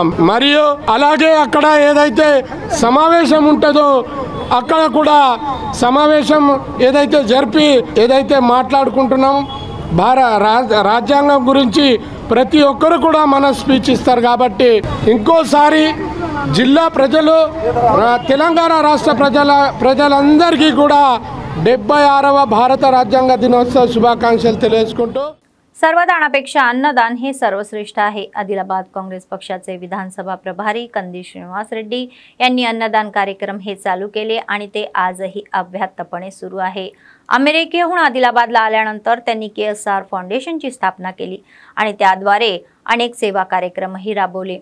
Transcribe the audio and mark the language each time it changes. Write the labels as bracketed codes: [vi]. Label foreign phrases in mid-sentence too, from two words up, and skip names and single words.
[te] మరియు అలాగే అక్కడ ఏదైతే సమావేశం ఉంటుందో అక్కడ కూడా సమావేశం ఏదైతే జరిపి ఏదైతే మాట్లాడుకుంటున్నాం రాజ్యాంగం గురించి ప్రతి ఒక్కరు కూడా మన స్పీచ్ ఇస్తారు. కాబట్టి ఇంకోసారి జిల్లా ప్రజలు తెలంగాణ రాష్ట్ర ప్రజలందరికీ కూడా 76వ భారత రాజ్యాంగ దినోత్సవ శుభాకాంక్షలు తెలియజేసుకుంటూ [mr] सर्वदानापेक्षा अन्नदान हे सर्वश्रेष्ठ आहे. आदिलाबाद काँग्रेस पक्षाचे विधानसभा प्रभारी कंदी श्रीनिवास रेड्डी यांनी अन्नदान कार्यक्रम हे चालू केले आणि ते आजही अव्याहतपणे सुरू आहे. अमेरिकेहून आदिलाबादला आल्यानंतर त्यांनी KSR फाउंडेशनची स्थापना केली आणि त्याद्वारे अनेक सेवा कार्यक्रमही राबवले.